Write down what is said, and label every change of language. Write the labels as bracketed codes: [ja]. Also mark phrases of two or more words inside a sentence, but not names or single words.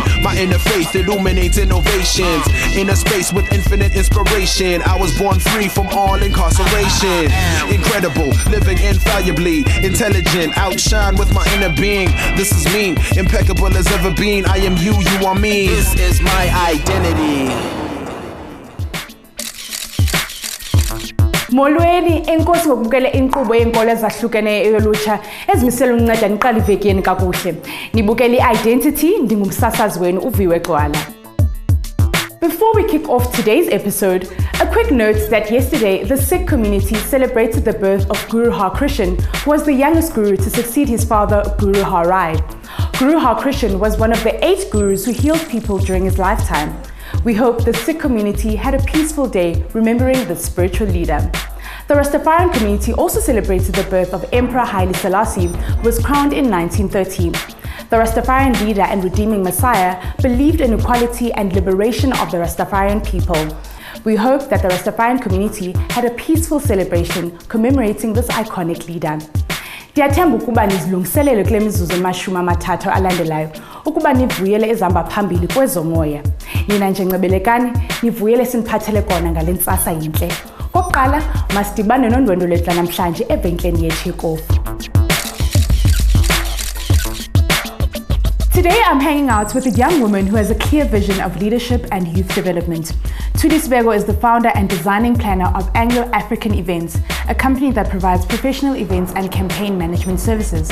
[en] My inner faith illuminates innovations. In a space with infinite inspiration, I was born free from all incarceration. Incredible, living infallibly, intelligent, outshine with my inner being. This is me, impeccable as ever been. I am you, you are me. This is my identity. [xh] Molweni enkosi ngokubukela inkqubo yenkolo ezahlukeneyo yolutsha ezimisela ukunceda niqale iveki yenu kakuhle. Nibukela i-Identity, ndingumsasazi wenu uViwe Gxwala. [en] Before we kick off today's episode, a quick note that yesterday the Sikh community celebrated the birth of Guru Har Krishan, who was the youngest guru to succeed his father Guru Har Rai. Guru Har Krishan was one of the 8 gurus who healed people during his lifetime. We hope the Sikh community had a peaceful day remembering the spiritual leader. The Rastafarian community also celebrated the birth of Emperor Haile Selassie, who was crowned in 1913. The Rastafarian leader and redeeming Messiah believed in equality and liberation of the Rastafarian people. We hope that the Rastafarian community had a peaceful celebration commemorating this iconic leader. [xh] Ndiyathemba ukuba nizilungiselele kule mizuzu emashumi amathathu alandelayo ukuba nivuyele ezihamba phambili kwezomoya. Nina njengebelekani nivuyele siniphathele kona ngale ntsasa yinhle. Kokuqala masidibane nondwendwe lwethu namhlanje evenkeni yethu yekofu. [en] Today I'm hanging out with a young woman who has a clear vision of leadership and youth development. Tuli Sebago is the founder and designing planner of Anglo-African Events, a company that provides professional events and campaign management services.